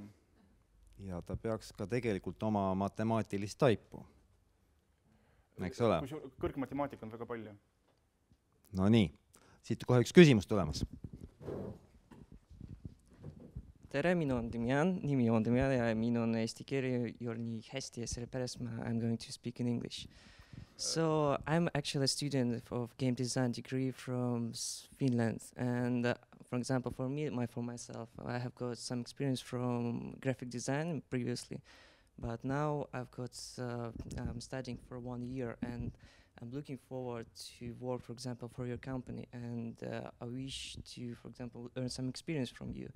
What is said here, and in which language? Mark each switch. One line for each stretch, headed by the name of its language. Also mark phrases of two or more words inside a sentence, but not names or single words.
Estonian: Ja ta peaks ka tegelikult oma matemaatilist taipu. Eks ole? Kõrgmatemaatika on väga palju. No nii, siit kohe üks küsimus tulemas. Tere, minu on Dimian ja minu on eesti keeli nii hästi ja sellepärast
English: I'm going to speak in English. So I'm actually a student of game design degree from Finland, and for example, for myself, I have got some experience from graphic design previously, but now I'm studying for 1 year, and I'm looking forward to work, for example, for your company, and I wish to, for example, earn some experience from you.